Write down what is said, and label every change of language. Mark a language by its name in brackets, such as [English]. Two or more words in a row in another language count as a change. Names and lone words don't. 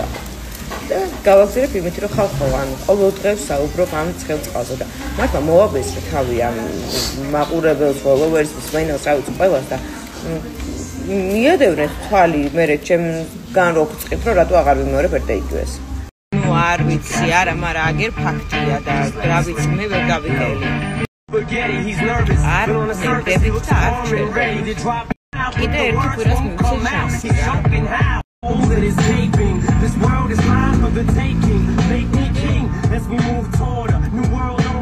[Georgian] და გავაგზავნებ იმით, რომ ხალხო ანუ ყოველ დღეს საუბრობ ამ ცხელ წყალზე და მართლა მოვაბესრე თავი ამ მაყურებელს, ფოლოვერსს, მენელს, რა ვიცი, ყველას და მიადევნეთ თვალი მე ჩემგან რო გწყით, რომ რატო აღარ ვიმეორებ ერთ და იგივეს. ნუ არ ვიცი, არა, მაგრამ აგერ ფაქტია და რა ვიცი, მე ვერ გავიგე. არ ნებდები და არ ჩერდები. კიდე ერთი კვირას მივცე შანსი. [English] All that is vaping, this world is mine for the taking. Make me king as we move toward a new world.